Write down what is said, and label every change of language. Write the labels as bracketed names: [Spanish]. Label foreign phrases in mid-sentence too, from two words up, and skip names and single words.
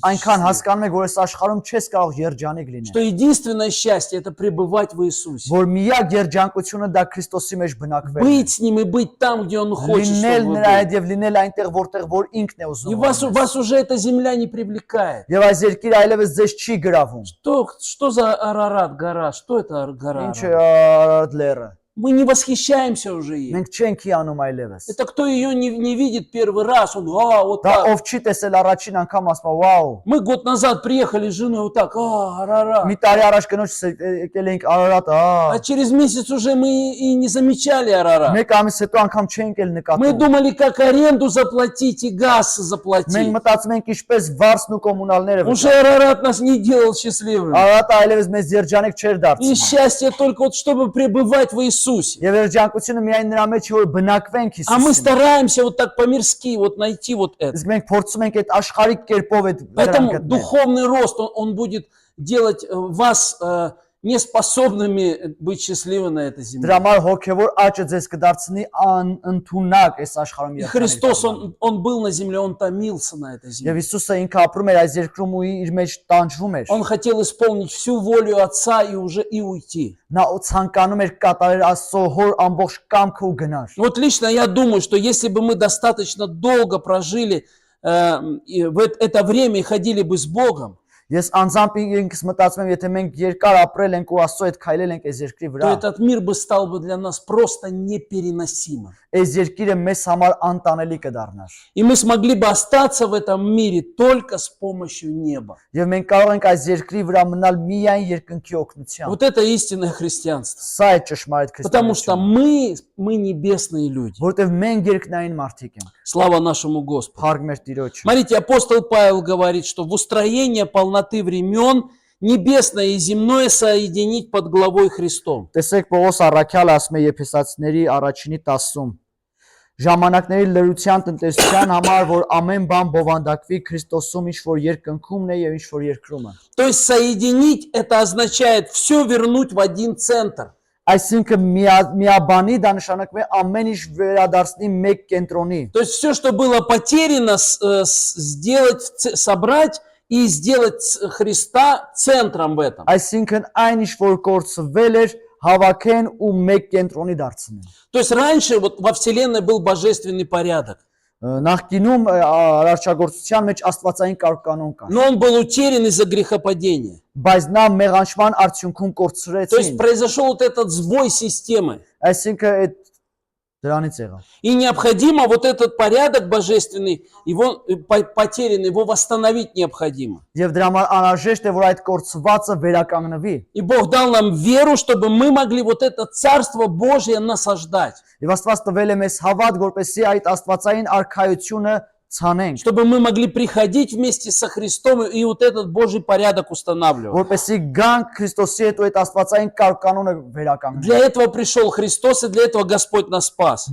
[Armenian] այնքան [Russian] счастливы. [Armenian] հասկանում եք, որ այս աշխարհում չես կարող երջանիկ լինել, [Russian] Что единственное счастье – это пребывать в Иисусе. [Armenian] որ միակ երջանկությունը դա Քրիստոսի մեջ բնակվելն է։ [Russian] Быть с Ним и быть там, где Он хочет, [Armenian] Լինել [Russian] чтобы вы [Armenian] նրա [Russian] были. [Armenian] հետ եւ լինել այնտեղ, որտեղ որ ինքն է [Russian] И [Armenian] ուզում։ [Russian] вас уже эта земля не привлекает. [Armenian] Եվ այս երկիրը այլևս ձեզ չի գրավում։ [Russian] Что за Арарат гора? Что это гора? [Armenian] Ինչ է [Russian] Арарат? [Armenian] լերը։ [Russian] Мы не восхищаемся уже ей. [Armenian] Մենք չենք հիանում այլևս։ [Russian] Это кто ее не видит первый раз, он, вот [Armenian] Դա [Russian] так. [Armenian] ով չի տեսել առաջին անգամ ասում, «Վաու»։ [Russian] Мы год назад приехали с женой вот так, Арарат. [Armenian] Մի տարի առաջ կնոջս եկել ենք Արարատ, [Russian] А через месяц уже мы и не замечали Арарат. [Armenian] մեկ ամիս հետո անգամ չենք էլ [Russian] Мы [Armenian] նկատում։ [Russian] думали, как аренду заплатить и газ [Armenian] Մենք [Russian] заплатить. [Armenian] մտածում ենք ինչպես վարձն ու կոմունալները [Russian] Уже [Armenian] վճարել։ [Russian] Арарат нас не делал счастливыми. [Armenian] Արարատը այլևս մեզ երջանիկ չէր [Russian] И [Armenian] դարձնում։ [Russian] счастье только вот, чтобы пребывать в Иисусе. [Armenian] Եվ երջանկությունը միայն нրա մեջ է, որ բնակվենք [Russian] А мы [Armenian] Հիսուսին։ [Russian] стараемся вот так по-мирски вот найти вот это. [Armenian] Իսկ մենք փորձում ենք այդ աշխարհիկ կերպով այդ դրան [Russian] Поэтому [Armenian] գտնել։ [Russian] духовный рост, он будет делать вас неспособными быть счастливы на этой земле. [Armenian] Դրա համար հոգևոր աճը ձեզ կդարձնի անընդունակ այս աշխարհում [Russian] И [Armenian] երջանիկ։ [Russian] Христос, [Armenian] դառնալ։ [Russian] он был на земле, он томился на этой [Armenian] Եվ [Russian] земле. [Armenian] Հիսուսը ինքը ապրում էր այս երկրում ու իր մեջ տանջվում էր։ [Russian] Он хотел исполнить всю волю Отца и уже и уйти. [Armenian] Նա ցանկանում էր կատարել Աստծո հոր ամբողջ կամքը ու գնար։ [Russian] Вот лично я думаю, что если бы мы достаточно долго прожили в это время и ходили бы с Богом, [Armenian] Ես անձամբ ինքս մտածում եմ, եթե մենք երկար ապրել ենք ու Աստծո հետ քայլել ենք այս երկրի [Russian] то [Armenian] վրա, [Russian] этот мир бы стал бы для нас просто непереносимым. [Armenian] այս երկիրը մեզ համար անտանելի կդառնար։ [Russian] И мы смогли бы остаться в этом мире только с помощью неба. [Armenian] Եվ մենք կարող ենք այս երկրի վրա մնալ միայն երկնքի օգնությամբ։ [Russian] Вот это истинное христианство. [Armenian] Սա է ճշմարիտ [Russian] Потому что [Armenian] քրիստոնեությունը, [Russian] мы небесные люди. [Armenian] որտեղ մենք երկնային մարդիկ ենք։ [Russian] Слава нашему Господу. [Armenian] Փառք մեր Տիրոջ։ [Russian] Смотрите, апостол Павел говорит, что в устроение полноты времен небесное и земное соединить под главой Христом. [Armenian] Տեսեք Պողոս առաքյալը ասում է Եփեսացիների առաջինի 10-ում. Ժամանակների լրության տնտեսության համար, որ ամեն բան բովանդակվի Քրիստոսում, ինչ որ երկնքումն է եւ ինչ որ երկրումը։ [Russian] То есть соединить это означает все вернуть в один центр. [Armenian] Այսինքն միաբանի դա նշանակում է ամեն ինչ վերադարձնի մեկ կենտրոնի։ [Russian] То есть все, что было потеряно, сделать, собрать и сделать Христа центром в этом. [Armenian] Այսինքն այն ինչ որ կորցվել էր, հավաքեն ու մեկ կենտրոնի դարձնեն։ [Russian] То есть раньше вот во Вселенной был божественный порядок, [Armenian] Նախկինում արարչագործության մեջ աստվածային կարգ-կանոն կար, [Russian] но он был утерян из-за грехопадения. [Armenian] բայց նա մեղանչման արդյունքում [Russian] То есть [Armenian] կորցրեցին։ [Russian] произошел вот этот сбой системы. [Armenian] Այսինքն այդ դրանից եղավ։ [Russian] И необходимо вот этот порядок божественный, его потерянный, его восстановить необходимо. [Armenian] Եվ դրա համար անհրաժեշտ է որ այդ կորցվածը վերականգնվի։ [Russian] И Бог дал нам веру, чтобы мы могли вот это Царство Божье насаждать. [Armenian] Եվ Աստված տվել է մեզ հավատ, որպեսզի այդ աստվածային արքայությունը ցանենք, [Russian] Чтобы мы могли приходить вместе со Христом и вот этот Божий порядок устанавливать. [Armenian] որպեսզի գանք Քրիստոսի հետ ու այդ աստվածային կարգ-կանոնը վերականգնենք։ [Russian] Для этого пришел Христос, и для этого Господь нас спас.